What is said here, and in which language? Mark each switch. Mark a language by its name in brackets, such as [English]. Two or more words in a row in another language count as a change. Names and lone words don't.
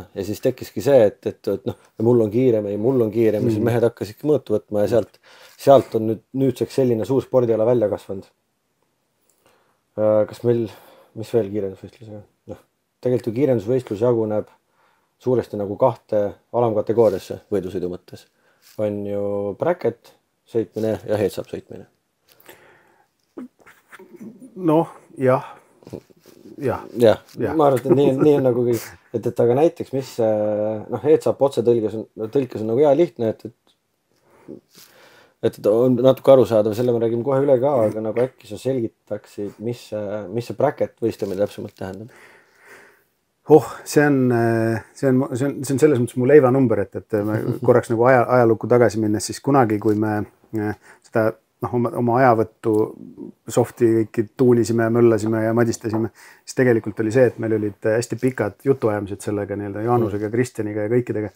[Estonian] Ja siis tekkiski see, et mul on kiirem, ja siis mehed hakkasidki mõõtu võtma ja sealt on nüüdseks selline suur spordiala välja kasvanud. Kas meil, mis veel kiirendusvõistlusega? Tegelikult ju kiirendusvõistlus jaguneb suuresti nagu 2 alamkategooriasse võidusõidu mõttes. On ju bracket sõitmine ja heads-up sõitmine. Jah. Ma arvan, et nii on nagu kõik. Et aga näiteks, mis heads-up otse tõlkes on nagu hea lihtne, et on natuke arusaadav, selle me räägime kohe üle ka, aga nagu äkki sa selgitaksid, mis see bracket võistlemine täpsemalt tähendab? See on selles mõttes mu leivanumber, et me korraks nagu ajalukku tagasi minnes, siis kunagi, kui me seda oma ajavõttu softi kõiki tuunisime ja möllasime ja madistasime, siis tegelikult oli see, et meil olid hästi pikad jutuajamised sellega nii-öelda Jaanusega, Kristjaniga ja kõikidega.